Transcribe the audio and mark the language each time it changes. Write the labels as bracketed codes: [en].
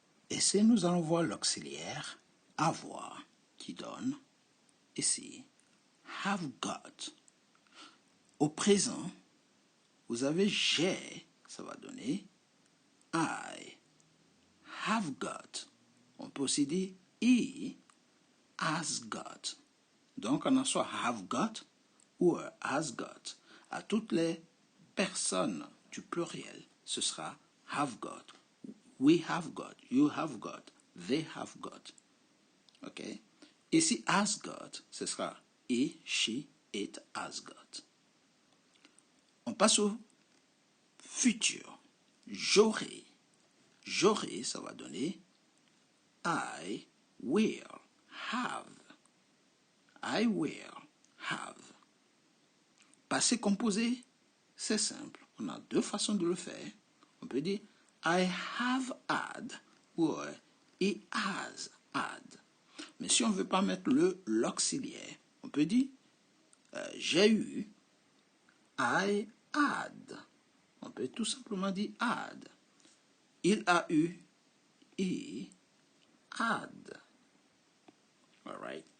[fr] Et si nous allons voir l'auxiliaire avoir qui donne ici have got. Au présent, vous avez j'ai, ça va donner [en] I have got. [fr] On peut aussi dire [en] he has got. [fr] Donc on a soit have got ou has got. À toutes les personnes du pluriel, ce sera have got. [en] We have got, you have got, they have got. Ok? Ici, has got, [fr] ce sera [en] he, she, it has got. [fr] On passe au futur. J'aurai. J'aurai, ça va donner [en] I will have. I will have. [fr] Passé composé, c'est simple. On a deux façons de le faire. On peut dire [en] I have had ou he has had. [fr] Mais si on ne veut pas mettre l'auxiliaire, on peut dire j'ai eu, [en] I had. [fr] On peut tout simplement dire had. Il a eu, [en] he had. Alright.